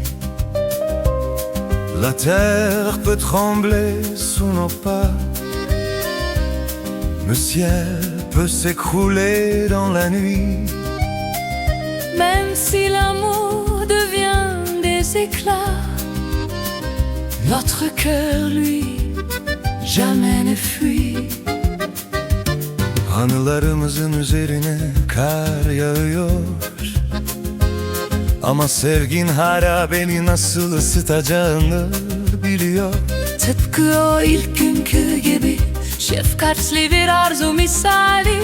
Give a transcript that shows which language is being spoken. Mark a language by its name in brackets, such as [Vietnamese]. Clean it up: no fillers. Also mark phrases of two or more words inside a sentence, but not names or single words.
[French] La terre peut trembler sous nos pas, le ciel peut s'écrouler dans la nuit. Même si l'amour devient des éclats, notre cœur, lui, jamais ne fuit. [Turkish] Anılarımızın üzerine kar yağıyor, ama sevgin hala beni nasıl ısıtacağını biliyor. Tıpkı o ilk günkü gibi, şefkatli bir arzu misali.